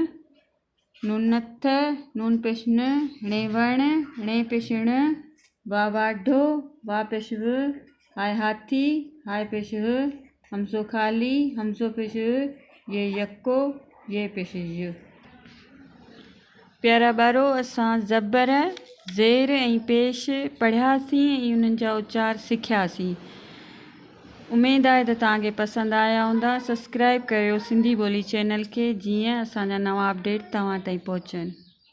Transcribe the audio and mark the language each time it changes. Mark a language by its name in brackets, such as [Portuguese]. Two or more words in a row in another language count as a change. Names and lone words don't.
[Sindhi] नूनथ नून पेशन नेवण ने पेशण वावाढो वा पेशव हाय हाथी हाय पेश हमसो खाली हमसो पेश ये यको ये पेश। प्यारा ॿारो असां ज़बर ज़ेर ऐं पेश पढ़ियासीं ऐं उन्हनि जा उचार सिखियासीं। उमेदु आहे त तव्हांखे पसंदि आया हूंदा। सब्सक्राइब करियो सिंधी ॿोली चैनल खे जीअं असांजा नवां अपडेट तव्हां ताईं पहुचनि।